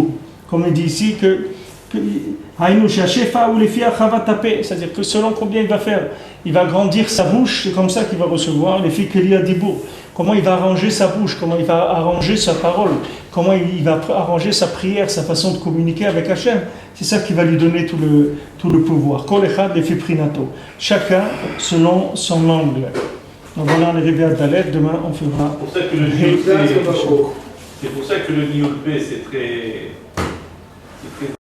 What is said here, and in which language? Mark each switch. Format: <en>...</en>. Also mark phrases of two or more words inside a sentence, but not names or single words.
<fr>Comme il dit ici c'est-à-dire que selon combien il va faire, il va grandir sa bouche, c'est comme ça qu'il va recevoir les filles</fr> <he>כלי דיבור.</he> <fr>comment il va arranger sa bouche, comment il va arranger sa parole, comment il va arranger sa prière, sa façon de communiquer avec Hachem. C'est ça qui va lui donner tout le pouvoir.</fr> <he>כל אחד לפי פרטיותו.</he> <fr>Chacun selon son angle. Donc voilà, on est arrivé à Dalet, demain on fera. C'est pour ça que le Niyul P, c'est pour ça que le Niyul P, c'est très</fr>